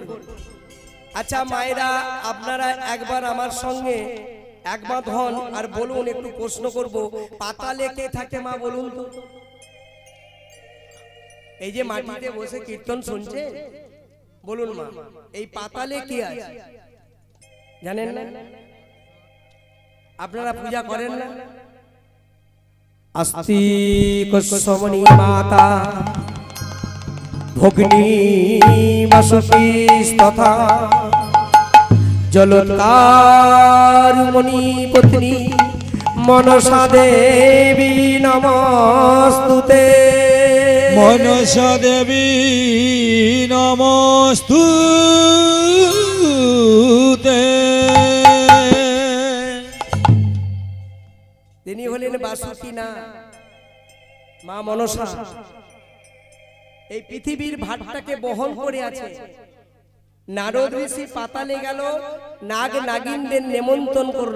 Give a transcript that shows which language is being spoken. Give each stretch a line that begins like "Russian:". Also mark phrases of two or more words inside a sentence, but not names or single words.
Bangla: আচ্ছা মায়েরা, আপনারা একবার আমার সঙ্গে একমত হন আর বলুন, একটু প্রশ্ন করব, পাতালে কে থাকে মা বলুন তো? এই যে মাটিতে বসে কীর্তন শুনছে, বলুন মা, এই পাতালে কি আছে জানেন না? আপনারা পূজা করেন না?
Sanskrit: अस्ति कुसुमनी माता भोगिनी वसुकीस्तथा जलोत्कार मुनि पत्नी मनसा देवी नमस्तुते। मनसा देवी नमस्तुते।
Bangla: তিনি হলেন বাসুকি না, মা মনসা। এই পৃথিবীর ভারটাকে বহন করে আছে। নারদ ঋষি পাতালে গেল, নাগ নাগিনদের নেমন্তন্ন করলো।